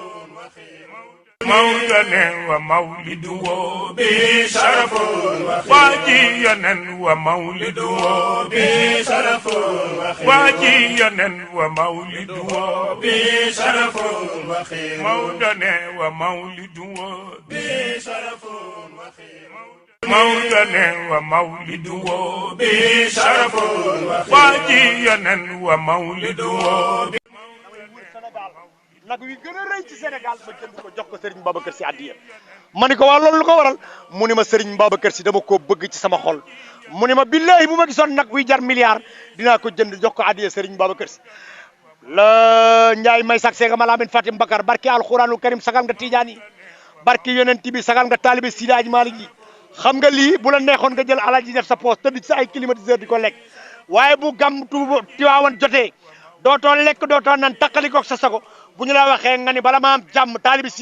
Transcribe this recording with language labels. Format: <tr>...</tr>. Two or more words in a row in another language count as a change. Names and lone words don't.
<ar>مولدنا ومولده بشرف واجينا ومولده بشرف واجينا ومولده بشرف مولدنا ومولده بشرف مولدنا ومولده بشرف واجينا ومولده</ar> <wo>nag wi gën a rëy ci Sénégal ma jënd ko jox ko Serigne Babacar Sy addiya ma ni ko waa loolu lu ko waral mu ni ma Serigne Babacar Sy dama koo bëgg ci sama xol mu ni ma billahi bu ma gisoon nag wi jar milliard dinaa ko jënd jox ko addiya Serigne Babacar Sy la Ndiaye may sax seega Malamine Fatim Bakar barki alxuraanul karim sagal nga Tidiane yi barki yonent bi sagal nga taalibe Sidi Hadji Malick yi xam nga lii bu la neexoon nga jël alaaji def sa poos tëdd ci ay climatiseur di ko lekk waaye bu gàmm Tiwaawan jotee dootoo lekk dootoo naan taqalikoog sa sago bu ñu la waxee nga ni bala ma am jàmm taalibi Sidi</wo>